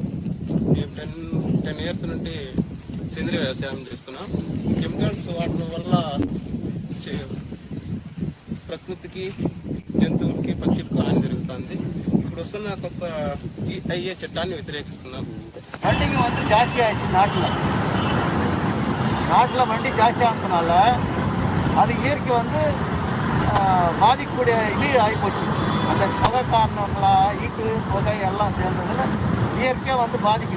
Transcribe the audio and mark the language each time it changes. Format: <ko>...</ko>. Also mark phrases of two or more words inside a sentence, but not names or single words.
<te>నేను 10 ఇయర్స్ నుండి సేంద్రీయ వ్యవసాయం చేస్తున్నాం. కెమికల్స్ వాడడం వల్ల ప్రకృతికి, జంతువులకి, పక్షులకు హాని జరుగుతుంది. ఇప్పుడు వస్తున్న కొత్త EIA చట్టాన్ని వ్యతిరేకిస్తున్నాం.</te> <ta>மண்டிங்க வந்து ஜாஸ்தி ஆயிடுச்சு நாட்டில் மண்டி ஜாஸ்தி ஆனதுனால அது இயற்கை வந்து பாதிக்கக்கூடிய இது ஆகிப்போச்சு. அந்த புகை காரணங்களா, ஈட்டு புகை எல்லாம் சேர்ந்ததுல இயற்கையாக வந்து பாதிக்குது.</ta>